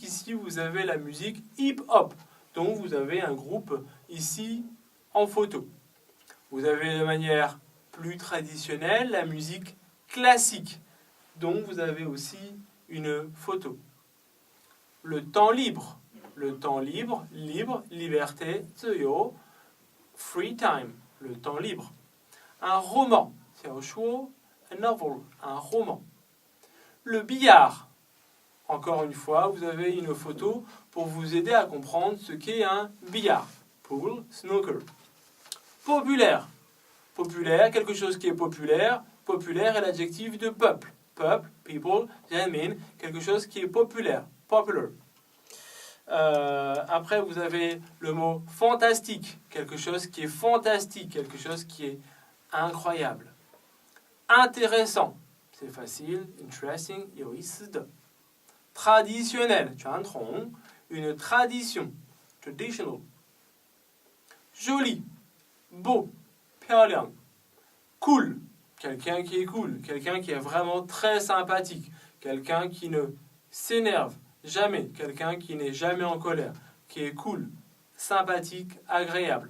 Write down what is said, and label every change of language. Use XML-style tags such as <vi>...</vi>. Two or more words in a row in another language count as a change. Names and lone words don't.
<fr>Ici, vous avez la musique hip-hop, dont vous avez un groupe ici en photo. Vous avez de manière plus traditionnelle la musique classique, dont vous avez aussi une photo. Le temps libre, libre, liberté, 自由,</fr> <en>free time,</en> <fr>le temps libre. Un roman, 小说,</fr> <en>a novel,</en> <fr>un roman. Le billard, encore une fois, vous avez une photo pour vous aider à comprendre ce qu'est un billard.</fr> <en>Pool, snooker.</en> <fr>Populaire, quelque chose qui est populaire. Populaire est l'adjectif de peuple. Peuple, people, jamin, quelque chose qui est populaire. Popular. Après, vous avez le mot fantastique, quelque chose qui est fantastique, quelque chose qui est incroyable. Intéressant, c'est facile, interesting, 有意思的. Traditionnel, 传统, une tradition, traditional. Joli, beau, 漂亮. Cool, quelqu'un qui est cool, quelqu'un qui est vraiment très sympathique, quelqu'un qui ne s'énerve jamais, quelqu'un qui n'est jamais en colère, qui est cool, sympathique, agréable.</fr>